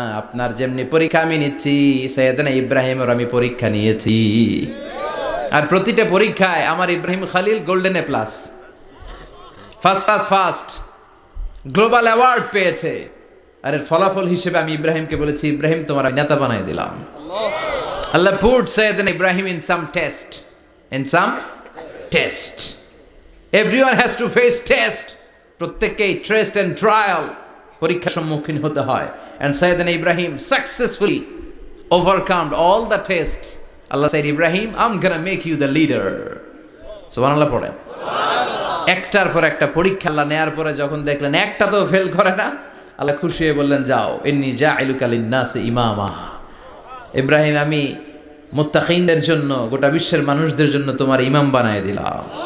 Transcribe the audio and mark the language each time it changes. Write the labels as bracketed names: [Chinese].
[Bangla] আপনার যেমনি পরীক্ষা আমি নিচ্ছি, সাইয়েদনা ইব্রাহিমের আমি পরীক্ষা নিয়েছি। আর প্রতিটা পরীক্ষায় আমার Ibrahim Khalil golden A plus, first class first, global award পেয়েছে। আর এর ফলাফল হিসেবে আমি ইব্রাহিমকে বলেছি, ইব্রাহিম তোমার নেতা বানাই দিলাম। [English] Allah put Sayyidina Ibrahim in some test, in some test. Everyone has to face test. [Bangla] প্রত্যেককেই [English] test and trial, [Bangla] পরীক্ষার সম্মুখীন হতে হয়। [English] And Sayyidina Ibrahim successfully overcome all the tests. Allah said, Ibrahim, I'm gonna make you the leader. [Bangla] সুবহানাল্লাহ পড়েন। একটার পর একটা পরীক্ষা আল্লাহ নেয়ার পরে যখন দেখলেন একটা তো ফেল করে না, আল্লাহ খুশি হয়ে বললেন, যাও, [Arabic] ইন্নী জাইলুকা লিন-নাসি ইমামা। [Bangla] ইব্রাহিম আমি মুত্তাকিনদের জন্য, গোটা বিশ্বের মানুষদের জন্য তোমার ইমাম বানায় দিলাম।